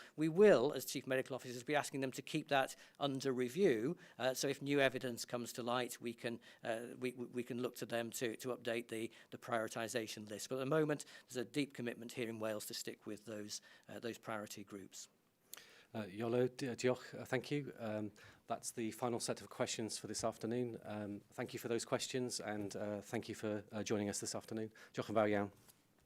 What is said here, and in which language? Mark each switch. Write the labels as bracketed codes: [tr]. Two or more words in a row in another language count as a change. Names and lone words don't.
[en] We will, as Chief Medical Officers, be asking them to keep that under review. So if new evidence comes to light, we can look to them to update the prioritisation list. But at the moment, there's a deep commitment here in Wales to stick with those priority groups. [cy] Iolo, diolch, [en] thank you. That's the final set of questions for this afternoon. Thank you for those questions, and thank you for joining us this afternoon. [cy] Diolch yn fawr iawn.